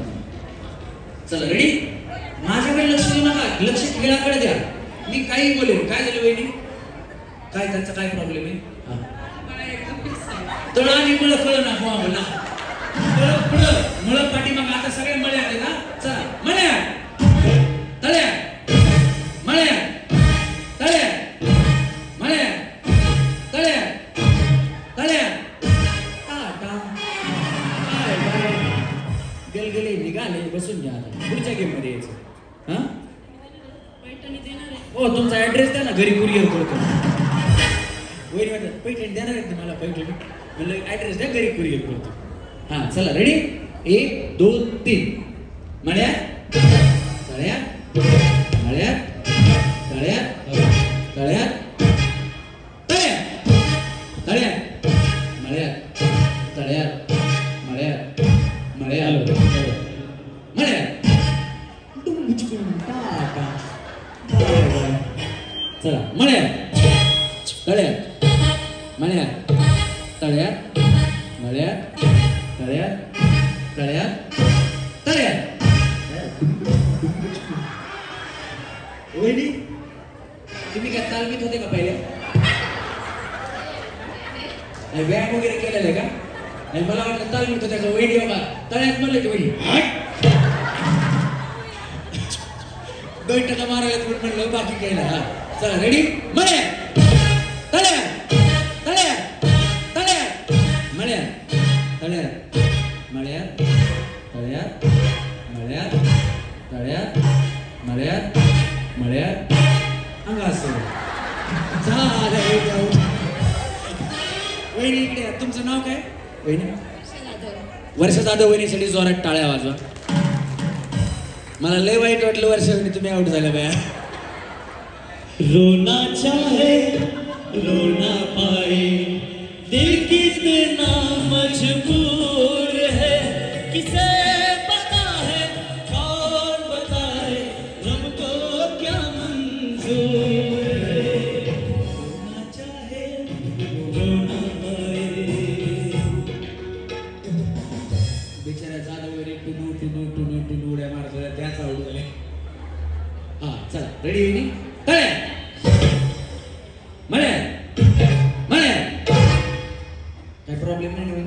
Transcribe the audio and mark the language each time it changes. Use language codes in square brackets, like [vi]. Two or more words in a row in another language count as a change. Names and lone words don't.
[mr] चला रेडी, माझ्याकडे लक्ष देऊ नका, लक्ष खेळाकडे द्या. मी काही बोलेन. काय झालं वहिनी? काय त्यांचा काय प्रॉब्लेम आहे? तळ आणि मळ कळ ना, हो म्हणा मळ पाठी. मग आता सगळे मळे आले ना. चला मळ्या तळ्या, मळ्या तळ्या, मळ्या तळ्या, तळ्या. टाटा बाय बाय. गलगले निघाले, बसून घ्या. पुढच्या गेम मध्ये यायचं. हा हो, तुमचा ऍड्रेस द्या ना, घरी कुरिअर करतो. वैरी म्हणतात पैठणी देणार आहेत ना मला, पैठणी म्हणलं ऍड्रेस द्या, घरी कुरिअर करतो. हा चला रेडी, 1 2 3 मळ्या तळ्या, मळ्या तळ्या, तळ्या तळ्या, तळ्या मळ्या तळ्या, मळ्या मळ्या मळ्या. चला मळ्या तळ्या, मळ्या तळ्या, मळ्या तळ्या, तळ्या तळ्या. वहिनी तुम्ही काय तालमीत होते का पहिले? व्यायाम वगैरे केलेला आहे का? आणि मला वाटलं तालमीत होत्या का? वहिनी बघा तळ्यात म्हणलं की वहिनी बैठका मारायला म्हणलं, बाकी काही नाही. हा चला रेडी, मळ्या तळ्या, तळ्या तळ्या, मळ्या तळ्या, मळ्या तळ्या, मळ्या तळ्या, मळ्या मळ्या. अंगा असं वहिनी इकडे. तुमचं नाव काय वहिनी? वर्षा जाधव. वहिनीसाठी जोरात टाळ्या वाजवा. मला लय वाईट वाटलं वर्षा वहिनी तुम्ही आउट झाल्या बाया. [hi] रोना चाहे रोना पाए, दिल कितना मजबूर है, किसे पता है, कौन बताए, रब को क्या मंजूर है. रोना चाहे रोना पाए. [mr] बिचारा जाधवरी टुनू टुनू टुनू टुनू उड्या मारत होत्या, त्याच आउट झाले. हा चला रेडी वहिनी, तळ्या मळ्या, मळ्या. काय प्रॉब्लेम नाही वहिनी?